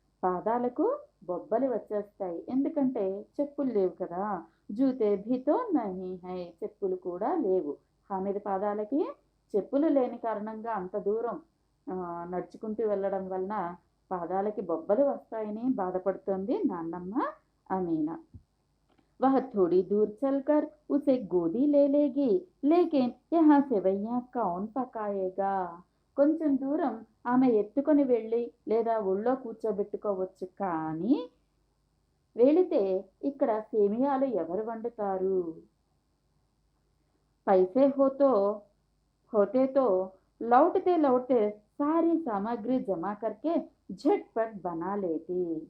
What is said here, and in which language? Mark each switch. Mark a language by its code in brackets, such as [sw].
[te] పాదాలకు బొబ్బలు వచ్చేస్తాయి, ఎందుకంటే చెప్పులు లేవు కదా. [hi] జూతే భీతో నహీ హై, [te] చెప్పులు కూడా లేవు. హామిద్ పాదాలకి చెప్పులు లేని కారణంగా అంత దూరం నడుచుకుంటూ వెళ్ళడం వలన పాదాలకి బొబ్బలు వస్తాయని బాధపడుతోంది నాన్నమ్మ అమీనా. [hi] वह थोड़ी दूर चलकर उसे गोदी ले लेगी, लेकिन यहाँ सेवैयां कौन पकाएगा. [te] కొంచెం దూరం ఆమె ఎత్తుకొని వెళ్ళి లేదా ఒళ్ళో కూర్చోబెట్టుకోవచ్చు, కానీ వెళితే ఇక్కడ సేమియాలు ఎవరు వండుతారు. [hi] पैसे होते तो लौटते लौटते सारी सामग्री जमा करके झटपट बना लेती.